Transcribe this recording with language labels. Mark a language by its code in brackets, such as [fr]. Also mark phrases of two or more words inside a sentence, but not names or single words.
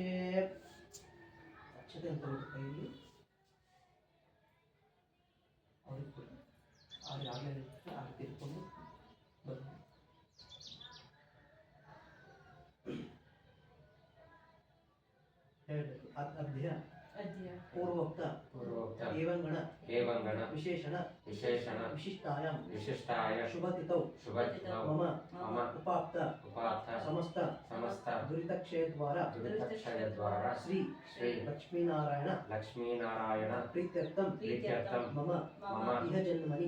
[kn] ಅಕ್ಷತೆ ಅಂತ ಕೈಯಲ್ಲಿ ಅವ್ರಿಗೆ ಕೊಡಿ. ಅವ್ರಿಗೆ ಆಗಲೇ ಆಗಿ ತಿಳ್ಕೊಂಡು ಬನ್ನಿ. ಹೇಳಬೇಕು. [sa] ಅಧ್ಯ पूर्वोक्त एवं गण विशेषण विशिष्टाय शुभतिथौ मम उपाप्त समस्त दुरितक्षय द्वारा श्री लक्ष्मीनारायण प्रीत्यर्थं मम इह जन्मनि